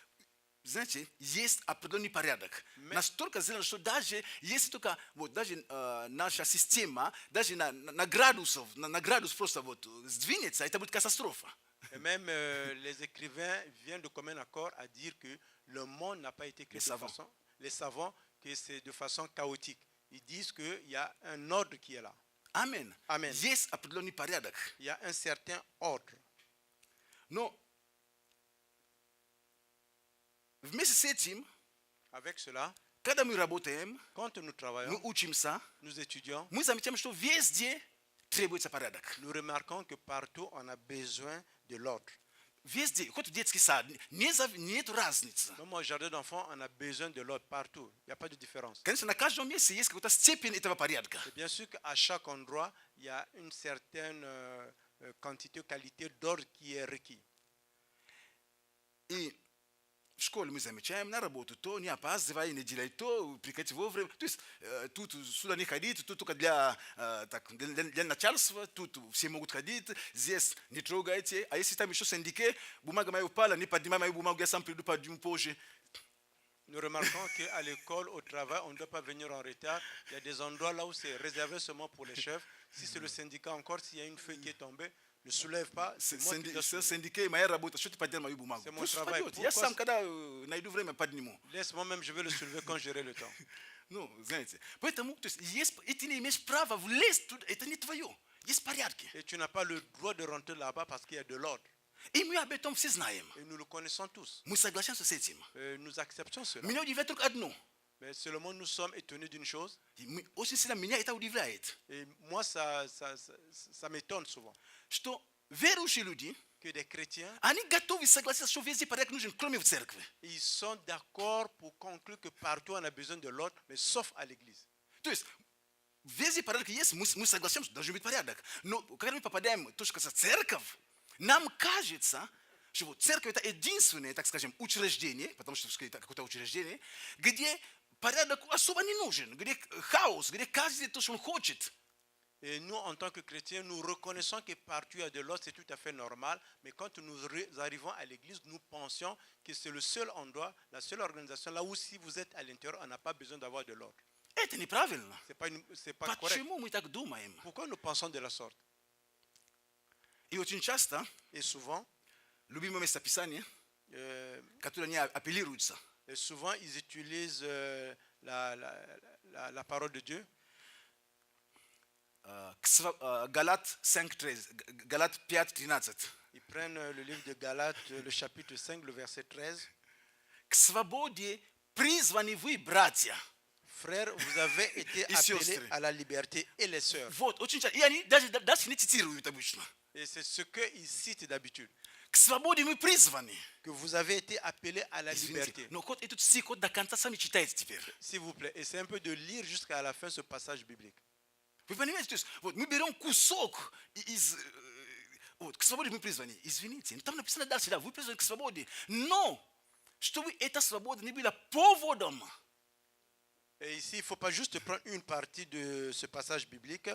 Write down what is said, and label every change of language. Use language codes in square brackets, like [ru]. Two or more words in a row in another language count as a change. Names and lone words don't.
[ru] Знаете, есть определенный порядок. Настолько сделано, что даже если только вот даже наша система, даже на градус просто вот сдвинется, это будет катастрофа. [fr] Et même les écrivains viennent de commun accord à dire que le monde n'a pas été créé les savants, que c'est de façon chaotique. Ils disent qu'il y a un ordre qui est là. Amen. Amen. [ru] Есть определенный порядок. [fr] Il y a un certain ordre. [ru] Но вместе с этим, [fr] Avec cela, [ru] когда мы работаем, [fr] quand nous [ru] мы [fr] travaillons, [ru] учимся, [fr] nous étudions, [ru] мы замечаем, что везде требуется порядок. [fr] nous remarquons que partout on a besoin de l'ordre. [ru] Везде, хоть в детский сад, нет разницы. [fr] Même au jardin d'enfants, on a besoin de l'ordre partout. Il n'y a pas de différence. [ru] Конечно, на каждом месте есть какая-то степень этого порядка. [fr] Et bien sûr qu'à chaque endroit, il y a une certaine quantité, qualité d'ordre qui est requis. [ru] И в школе мы замечаем, на работу то, не опаздывай, не делай то, приходи вовремя. То есть тут сюда не ходить, тут только для начальства, тут все могут ходить, здесь не трогайте. А если там еще синдике, бумага моя упала, не поднимай мою бумагу, я сам приду, подниму позже. [fr] Nous remarquons qu'à l'école, au travail, on ne doit pas venir en retard. Il y a des endroits là où c'est réservé seulement pour les chefs. Si c'est le syndicat encore, s'il y a une feuille qui est tombée, ne soulève pas. C'est moi qui dois soulever. [ru] Синдике моя работа, что ты поднял мою бумагу? [fr] C'est mon travail. [ru] Я сам, когда найду время, подниму. [fr] Laisse-moi même, je vais le soulever quand j'aurai le temps. [ru] Ну, знаете, поэтому, то есть, и ты не имеешь права влезть туда, это не твое. Есть порядки. [fr] Et tu n'as pas le droit de rentrer là-bas parce qu'il y a de l'ordre. [ru] И мы об этом все знаем. [fr] Et nous le connaissons tous. [ru] Мы соглашаемся с этим. [fr] Nous acceptons cela. [ru] Меня удивляет только одно. [fr] Mais seulement nous sommes étonnés d'une chose. [ru] Очень сильно меня это удивляет. [fr] Et moi, ça m'étonne souvent. [ru] Что верующие люди, [fr] Que des chrétiens, [ru] они готовы согласиться, что везде порядок нужен, кроме в церкви. [fr] ils sont d'accord pour conclure que partout on a besoin de l'ordre, mais sauf à l'église. [ru] То есть, везде порядок есть, мы согласимся, должен быть порядок. Но когда мы попадаем в то, что касается церковь, нам кажется, что вот церковь это единственное, так скажем, учреждение, потому что это какое-то учреждение, где порядок особо не нужен, где хаос, где каждый то, что он хочет. [fr] Et nous, en tant que chrétiens, nous reconnaissons que partout il y a de l'ordre, c'est tout à fait normal. Mais quand nous arrivons à l'église, nous pensions que c'est le seul endroit, la seule organisation, là où si vous êtes à l'intérieur, on n'a pas besoin d'avoir de l'ordre. [ru] Это неправильно. [fr] C'est pas correct. [ru] Почему мы так думаем? [fr] Pourquoi nous pensons de la sorte? [ru] И очень часто, [fr] Et souvent, [ru] любимое местописание, которое они апеллируются, [fr] et souvent ils utilisent la parole de Dieu. [ru] Галат 5:13, Галат 5:13. [fr] Ils prennent le livre de Galates, le chapitre 5, le verset 13. [ru] К свободе призваны вы, братья. [fr] Frères, vous avez été appelés à la liberté, et les sœurs. [ru] Вот, очень часто. И они даже не цитируют обычно. [fr] Et c'est ce qu'ils citent d'habitude. [ru] К свободе мы призваны. [fr] Que vous avez été appelés à la liberté. [ru] Но вот этот стих вот до конца сами читайте теперь. [fr] S'il vous plaît, essayez un peu de lire jusqu'à la fin ce passage biblique. [ru] Вы понимаете, то есть вот мы берем кусок из вот к свободе мы призваны. Извините, там написано дальше, да, вы призваны к свободе. Но чтобы эта свобода не была поводом. [fr] Et ici, il ne faut pas juste prendre une partie de ce passage biblique.